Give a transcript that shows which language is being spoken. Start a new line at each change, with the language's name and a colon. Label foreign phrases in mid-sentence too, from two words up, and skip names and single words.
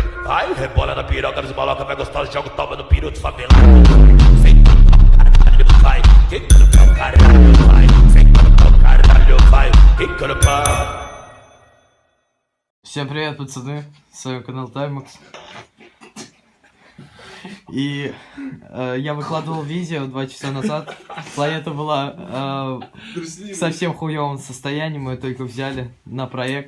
Portuguese: Vai, rebola na piroca dos maloca, vai gostosa, joga o toma no peru de favela. Senta no pau, caralho, vai. Quica no pau, caralho, vai. Senta no pau, caralho, vai. Quica no pau.
Russian: Всем привет, пацаны, с вами канал Таймакс. И я выкладывал видео 2 часа назад. Планета была в совсем хуёвом состоянии, мы ее только взяли на проект.